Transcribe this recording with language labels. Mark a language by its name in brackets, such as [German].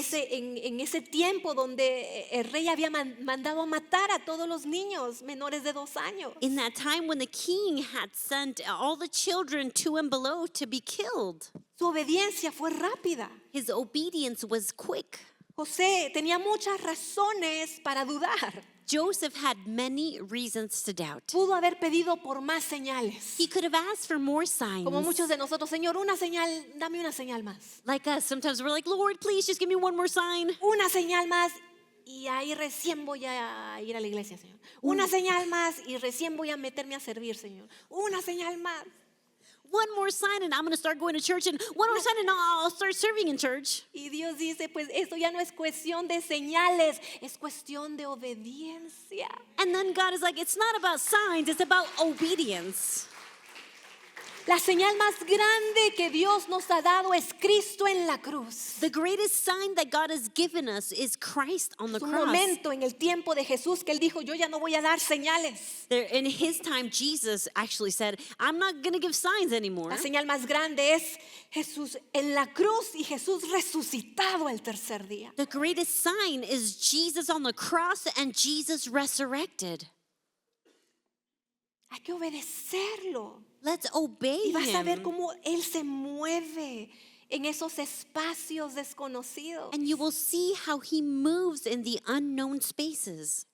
[Spanish] En ese tiempo donde el rey había mandado a matar a todos los niños menores de 2 años. [English] In that time when the king had sent all the children 2 and below to be killed, [Spanish] Su obediencia fue rápida. [English] his obedience was quick. [Spanish] José tenía muchas razones para dudar. [English] Joseph had many reasons to doubt. [Spanish] Pudo haber pedido por más señales. [English] He could have asked for more signs. [Spanish] Como muchos de nosotros, Señor, una señal, dame una señal más. [English] Like us, sometimes we're like, Lord, please just give me one more sign. [Spanish] Una señal más y ahí recién voy a ir a la iglesia, Señor. Una señal más y recién voy a meterme a servir, Señor. Una señal más. [English] One more sign and I'm going to start going to church, and one more sign and I'll start serving in church. [Spanish] Y Dios dice, pues esto ya no es cuestión de señales, es cuestión de obediencia. [English] And then God is like, it's not about signs, it's about obedience. [Spanish] La señal más grande que Dios nos ha dado es Cristo en la cruz. [English] The greatest sign that God has given us is Christ on the [Spanish] Es un [English] cross. [Spanish] momento en el tiempo de Jesús que él dijo, yo ya no voy a dar señales. [English] There, in his time, Jesus actually said, I'm not going to give signs anymore. [Spanish] La señal más grande es Jesús en la cruz y Jesús resucitado el tercer día. [English] The greatest sign is Jesus on the cross and Jesus resurrected. [Spanish] Hay que obedecerlo. [English] Let's obey [Spanish] Y vas a ver [English] him. [Spanish] cómo él se mueve en esos espacios desconocidos. [English] And you will see how he moves in the unknown spaces.